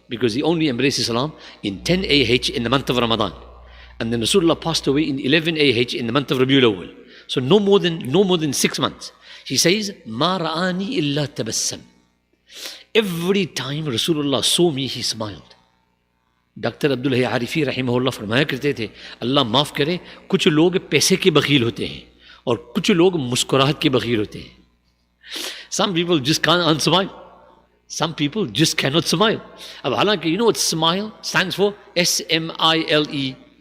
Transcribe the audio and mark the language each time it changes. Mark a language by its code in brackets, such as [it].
[en] Because he only embraced Islam in 10 AH in the month of Ramadan. And then Rasulullah passed away in 11 AH in the month of Rabiul Awwal. So no more than 6 months. He says, [ar] Ma ra'ani illa tabassam. [en] Every time Rasulullah saw me, he smiled. [hi] Doctor Abdul हई आरिफी रहमहुल्लाह फरमाया करते थे, अल्लाह माफ़ करे, कुछ लोग पैसे के बखील होते हैं और कुछ लोग मुस्कुराहट के बखील होते हैं. [en] Some people just can't smile. Some people just cannot smile. [hi] अब हालांकि [en] you know what smile stands for? S-M-I-L-E.